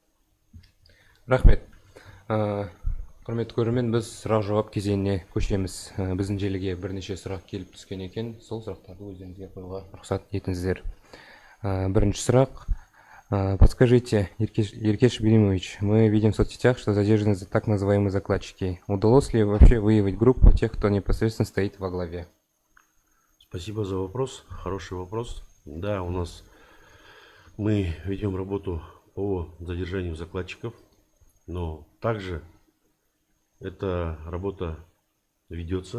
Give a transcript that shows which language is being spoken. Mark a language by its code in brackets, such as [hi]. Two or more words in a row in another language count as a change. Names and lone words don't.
[kk] Рахмет. Құрметті көрермен, біз сұрақ-жауап кезеңіне көшеміз. Біздің желіге бірнеше сұрақ келіп түскен екен. Сол сұрақтарды өздеріңізге қоюға рұқсат етіңіздер. Бірінші сұрақ. Подскажите, Еркеш Белимович, [ru] мы видим в соцсетях, что задержаны так называемые закладчики. Удалось ли вообще выявить группу тех, кто непосредственно стоит во главе? Спасибо за вопрос. Хороший вопрос. Да, мы ведем работу по задержанию закладчиков, но также эта работа ведется.